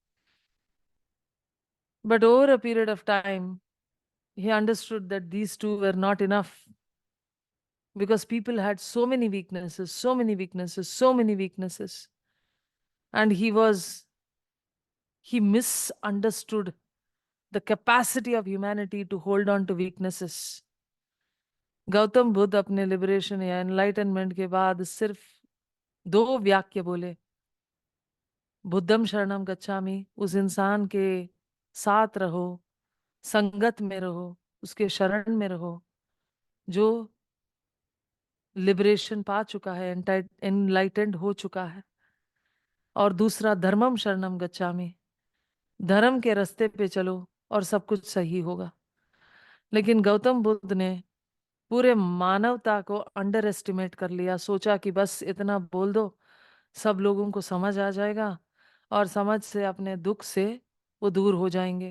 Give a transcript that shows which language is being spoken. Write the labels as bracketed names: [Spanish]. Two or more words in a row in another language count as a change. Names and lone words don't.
[English] But over a period of time, he understood that these two were not enough, because people had so many weaknesses, so many weaknesses, so many weaknesses. And he misunderstood the capacity of humanity to hold on to weaknesses. [Hindi] गौतम बुद्ध अपने लिबरेशन या एनलाइटनमेंट के बाद सिर्फ 2 वाक्य बोले, [Pali] बुद्धम शरणम गच्छामि, [Hindi] उस इंसान के साथ रहो, संगत में रहो, उसके शरण में रहो जो लिबरेशन पा चुका है, एनलाइटेंड हो चुका है। और दूसरा [Pali] धर्मम शरणम गच्छामि, [Hindi] धर्म के रास्ते पे चलो और सब कुछ सही होगा। लेकिन गौतम बुद्ध ने पूरे मानवता को [English] under estimate [Hindi] कर लिया, सोचा कि बस इतना बोल दो, सब लोगों को समझ आ जाएगा और समझ से अपने दुख से वो दूर हो जाएंगे।